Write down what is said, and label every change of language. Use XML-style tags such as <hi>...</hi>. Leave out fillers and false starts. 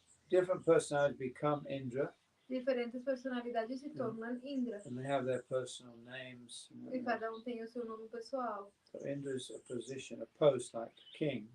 <en>Different personalities become Indra.</en> <pt>Diferentes personalidades se tornam Indra.</pt> <en>And they have their personal names.</en> <pt>E cada tem o seu nome pessoal.</pt> <en>So Indra is a position, a post like king.</en>